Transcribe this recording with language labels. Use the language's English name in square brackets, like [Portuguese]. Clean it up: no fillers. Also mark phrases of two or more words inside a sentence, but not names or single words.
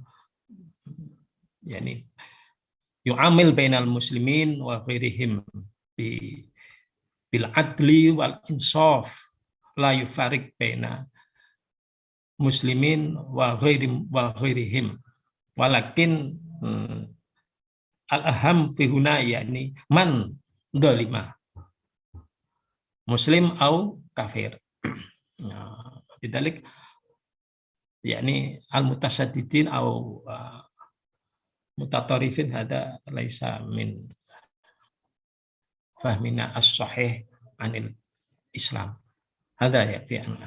[Arabic] يعني يعامل بين المسلمين وغيرهم بالعدل والإنصاف لا يفرق بين المسلمين وغيرهم ولكن الأهم في هنا يعني من ظلم مسلم أو كافر. بذلك يعني المتشددين أو المتطرفين, هذا ليس من فهمنا الصحيح عن الإسلام. هذا يا في